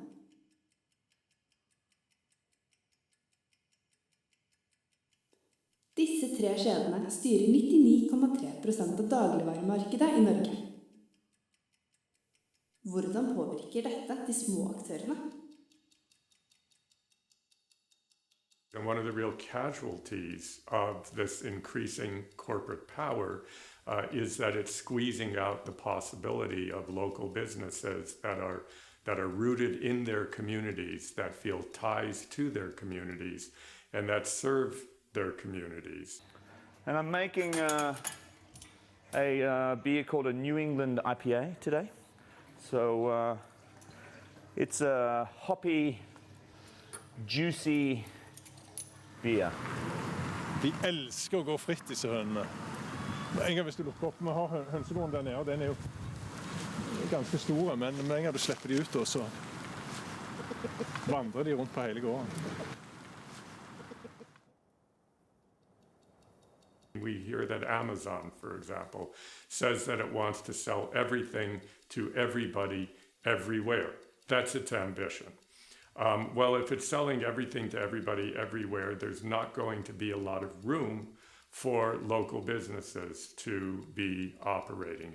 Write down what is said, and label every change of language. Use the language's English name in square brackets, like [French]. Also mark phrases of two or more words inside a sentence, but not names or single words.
[Norwegian] Disse 3 kjedene styrer 99,3% av dagligvaremarkedet i Norge. Hvordan påvirker dette de små aktørene? [English] And one of the real casualties of this increasing corporate power is that it's squeezing out the possibility of local businesses that are rooted in their communities, that feel ties to their communities, and that serve their communities. And I'm making a beer called a New England IPA today. So it's a hoppy, juicy beer. [Norwegian] De elsker å gå fritt, disse hønene. En gang hvis du lukker opp, vi har hønsegården der nede, og den er jo ganske store, men en gang du slipper de ut, så vandrer de rundt på hele gården. [English] We hear that Amazon, for example, says that it wants to sell everything to everybody, everywhere. That's its ambition. Well, if it's selling everything to everybody, everywhere, there's not going to be a lot of room for local businesses to be operating.